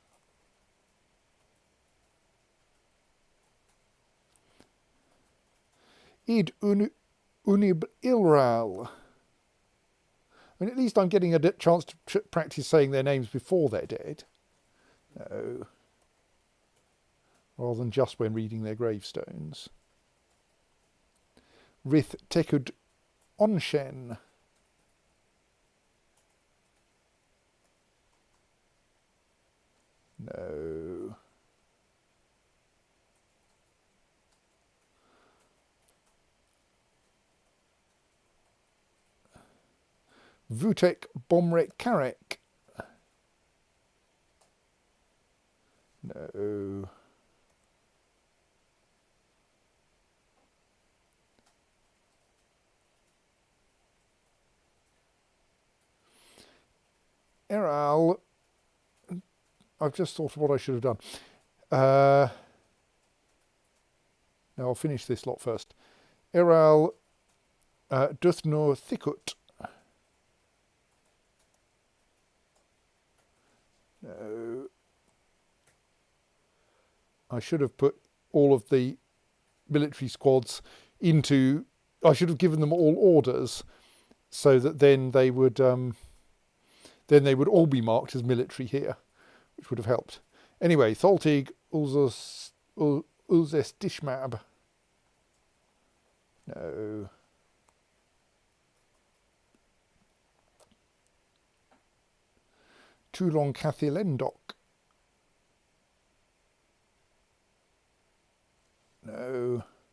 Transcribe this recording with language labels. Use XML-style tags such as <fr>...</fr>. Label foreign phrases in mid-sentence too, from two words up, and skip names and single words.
<en>Id Unib Ilral. I mean, at least I'm getting a chance to practice saying their names before they're dead. No. Rather than just when reading their gravestones. Rith Tekud Onshen. No. Vutek Bomrek Karek. No. Eral. I've just thought of what I should have done. Now I'll finish this lot first. Eral Duthno Thikut. No. I should have put all of the military squads into. I should have given them all orders, so that then they would all be marked as military here, which would have helped. Anyway, Tholtig Ulzes Dishmab. No. Toulon Cathilendok. No.</en>